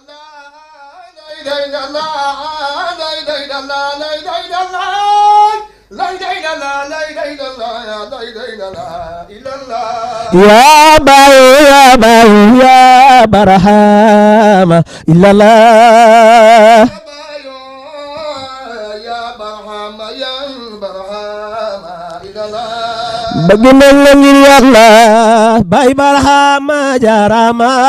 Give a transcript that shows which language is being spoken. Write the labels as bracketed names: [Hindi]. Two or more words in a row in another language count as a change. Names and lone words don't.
[Arabic] يا باي يا باي يا برهام إلا الله [Wolof] bëgg nañ la ngir Yàlla bay barhama jarama